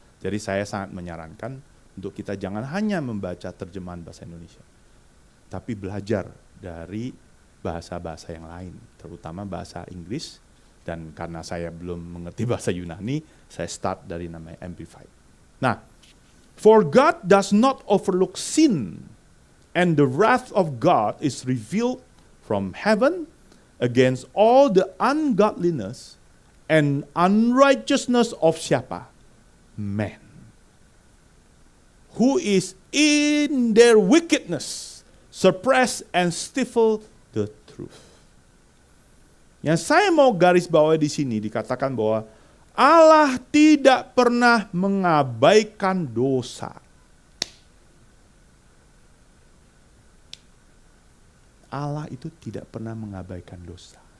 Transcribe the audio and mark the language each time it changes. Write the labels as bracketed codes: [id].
[id] Jadi saya sangat menyarankan untuk kita jangan hanya membaca terjemahan bahasa Indonesia, tapi belajar dari bahasa-bahasa yang lain, terutama bahasa Inggris. Dan karena saya belum mengerti bahasa Yunani, saya start dari namanya Amplified. [en] Nah, for God does not overlook sin, and the wrath of God is revealed from heaven against all the ungodliness and unrighteousness of [id] siapa? [en] Man. Who is in their wickedness suppress and stifle the truth. [id] Yang saya mau garis bawahi di sini dikatakan bahwa Allah tidak pernah mengabaikan dosa. Allah itu tidak pernah mengabaikan dosa.